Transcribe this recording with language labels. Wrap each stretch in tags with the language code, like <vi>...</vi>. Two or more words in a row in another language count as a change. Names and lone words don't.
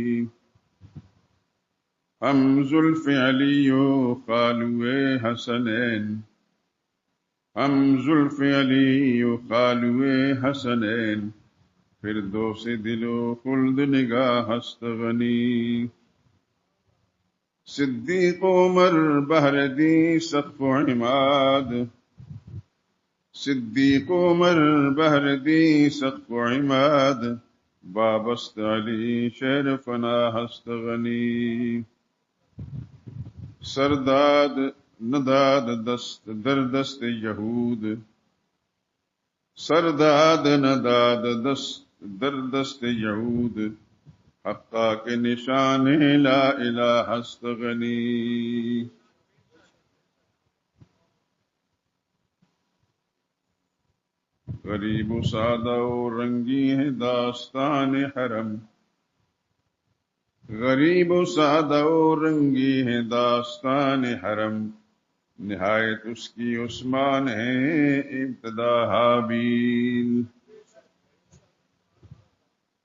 <fa>ہم زلف علی و خالو حسنین، ہم زلف علی و خالو حسنین، فردوس دل و خلد نگاہ ہست غنی۔ صدیق عمر بہر دی سقف و عماد، صدیق عمر بہر دی سقف و عماد، بابست علی شہر فنا ہست غنی۔ سرداد نداد دست در دست یہود، سرداد نداد دست در دست یہود، حقا کے نشان لا الہ ہست غنی۔</fa> <ur>غریب و سادہ و رنگی ہے داستان حرم، غریب و سادہ و رنگی ہے داستان حرم، نہایت اس کی عثمان ہے ابتدا حابیل۔</ur>